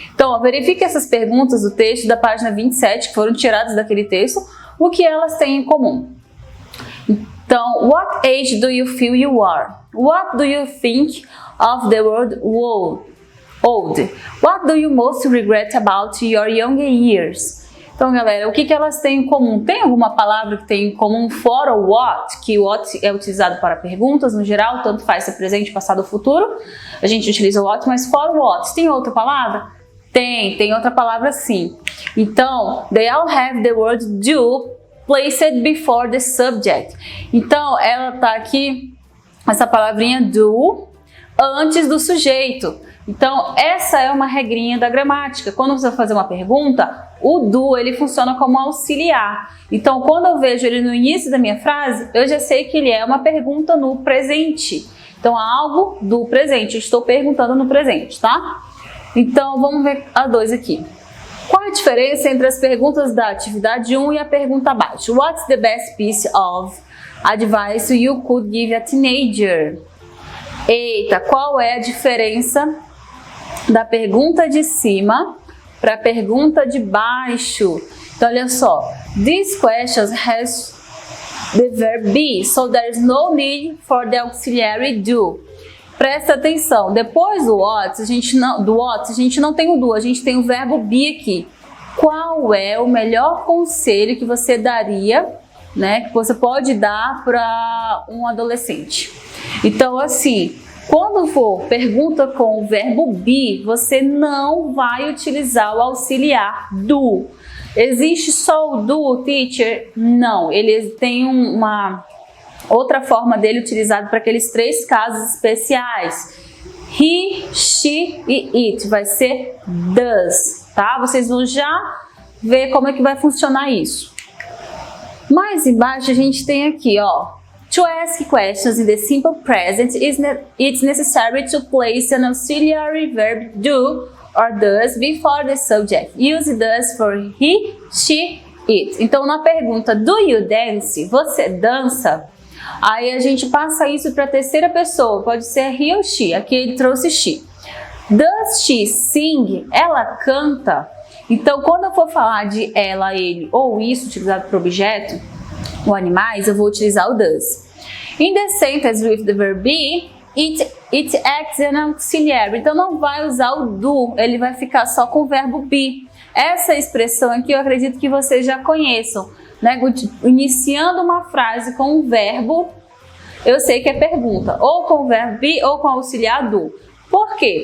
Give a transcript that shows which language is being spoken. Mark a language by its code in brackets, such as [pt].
[pt] Então, verifique essas perguntas do texto da página 27, que foram tiradas daquele texto, o que elas têm em comum. [en] Então, what age do you feel you are? What do you think of the word old? What do you most regret about your younger years? [pt] Então, galera, o que elas têm em comum? Tem alguma palavra que tem em comum fora o what? Que o what é utilizado para perguntas, no geral, tanto faz ser presente, passado ou futuro. A gente utiliza o what, mas fora o what, tem outra palavra? Tem outra palavra sim. [en] Então, they all have the word do placed before the subject. [pt] Então, ela tá aqui, essa palavrinha do, antes do sujeito. Então, essa é uma regrinha da gramática. Quando você vai fazer uma pergunta, o do, ele funciona como auxiliar. Então, quando eu vejo ele no início da minha frase, eu já sei que ele é uma pergunta no presente. Então, algo do presente. Eu estou perguntando no presente, tá? Então, vamos ver a 2 aqui. Qual a diferença entre as perguntas da atividade 1 e a pergunta abaixo? [en] What's the best piece of advice you could give a teenager? [pt] Eita, qual é a diferença da pergunta de cima para a pergunta de baixo? Então, olha só. [en] These questions has the verb be, so there is no need for the auxiliary do. [pt] Presta atenção, depois do what, a gente não tem o do, a gente tem o verbo be aqui. Qual é o melhor conselho que você daria, né, que você pode dar para um adolescente? Então, assim, quando for pergunta com o verbo be, você não vai utilizar o auxiliar do. Existe só o do, teacher? Não, ele tem uma outra forma dele utilizado para aqueles 3 casos especiais. He, she e it. Vai ser does, tá? Vocês vão já ver como é que vai funcionar isso. Mais embaixo a gente tem aqui, ó. [en] To ask questions in the simple present, it's necessary to place an auxiliary verb do or does before the subject. Use does for he, she, it. [pt] Então, na pergunta [en] do you dance, [pt] você dança? Aí a gente passa isso para a terceira pessoa, pode ser he ou she, aqui ele trouxe she. [en] Does she sing? [pt] Ela canta? Então, quando eu for falar de ela, ele ou isso utilizado para objeto ou animais, eu vou utilizar o does. [en] In the sentence with the verb be, it acts as an auxiliary. [pt] Então, não vai usar o do, ele vai ficar só com o verbo be. Essa expressão aqui eu acredito que vocês já conheçam, né? Iniciando uma frase com um verbo, eu sei que é pergunta, ou com o verbo be ou com o auxiliar do. Por quê?